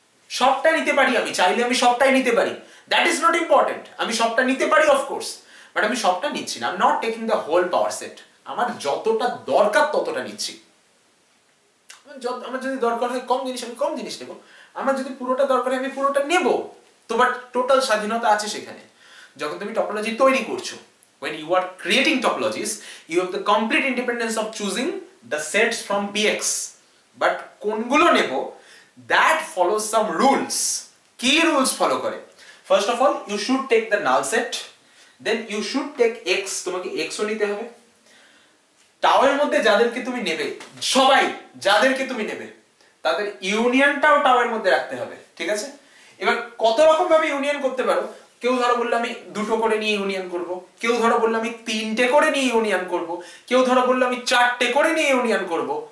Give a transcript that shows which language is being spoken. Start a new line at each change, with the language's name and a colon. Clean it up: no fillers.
Bangla: সবটা নিতে পারি আমি, চাইলে আমি সবটাই নিতে পারি,
English: That is not important.
Bangla: আমি সবটা নিতে পারি অফকোর্স, বাট আমি সবটা নিচ্ছি না।
English: I am not taking the whole power set.
Bangla: আমার যতটা দরকার ততটা নিচ্ছি। আমার যদি দরকার হয় কম জিনিস, আমি কম জিনিস নেব। আমার যদি পুরোটা দরকার হয় আমি পুরোটা নেব। তোমার টোটাল স্বাধীনতা আছে সেখানে। যখন তুমি টপোলজি তৈরি করছো,
English: when you are creating topologies, you have the complete independence of choosing the sets from px, but
Bangla: কোনগুলো নেব
English: that follows some rules.
Bangla: কি rules ফলো করে?
English: First of all, you should take the null set, then you should take x,
Bangla: তোমাকে x ও নিতে হবে। টাওয়ের মধ্যে যাদেরকে তুমি নেবে, সবাই যাদেরকে তুমি নেবে, তাদের ইউনিয়নটাও টাওয়ের মধ্যে রাখতে হবে, ঠিক আছে? এবার কত রকম ভাবে ইউনিয়ন করতে পারো। কেউ ধরো বললো আমি দুটো করে নিয়ে ইউনিয়ন করব, কেউ ধরো বললো আমি তিনটে করে নিয়ে ইউনিয়ন করব, কেউ ধরো বললো আমি চারটে করে নিয়ে ইউনিয়ন করব।